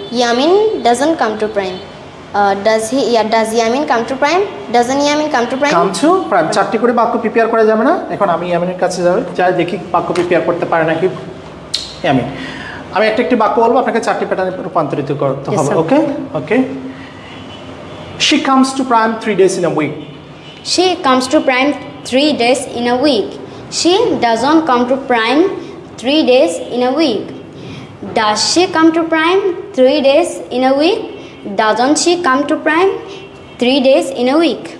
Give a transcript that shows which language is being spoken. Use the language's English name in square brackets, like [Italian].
[English] Yamin doesn't come to prime. Does he? Yeah, does Yamin come to prime? Doesn't Yamin come to prime? Come to prime. [Bangla] চারটি করে বাক্য prepare করা যাবে না? এখন আমি ইয়ামিনের কাছে যাই দেখি বাক্য প্রিপেয়ার করতে পারে নাকি ইয়ামিন। আমি একটি বাক্য বলবো, আপনাকে চারটি প্যাটার্নে রূপান্তরিত করতে হবে। [English] Okay She comes to prime 3 days in a week. She comes to prime 3 days in a week. She doesn't come to prime 3 days in a week. Does she come to prime 3 days in a week? Doesn't she come to prime 3 days in a week?